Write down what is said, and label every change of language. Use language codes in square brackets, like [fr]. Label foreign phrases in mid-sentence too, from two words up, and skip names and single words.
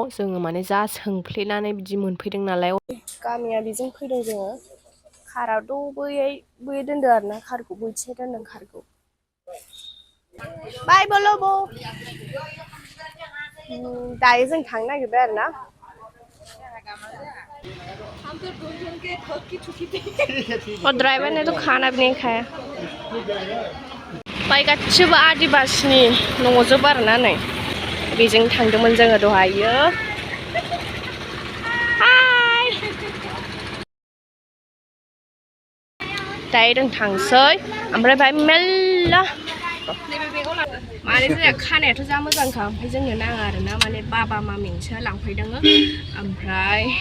[brx] जोङो माने जा सोंफ्लेनानै बिदि मोनफैदों नालाय। गामिया बेजों फैदों जोङो। काराथ' बैयै दोनदों आरोना, कारखौ बैथिंजाय दोनदों कारखौ। बाय बोलोबो। दायो जों थांनो नागिरबाय आरोना। [hi] और ड्राइवर ने तो खाना भी नहीं खाया। [brx] बाय गासिबो आदिबासिनि न'जोब आरोना नै। बेजों थांदोंमोन जोङो दहायो हाय दायो जों थांसै ओमफ्राय बाय मेल्ला माने जोंना खानायाथ' जा मोजांखा ओमफ्राय जोंनो नाङा आरोना माने बाबा मामिंसो लांफैदों ओमफ्राय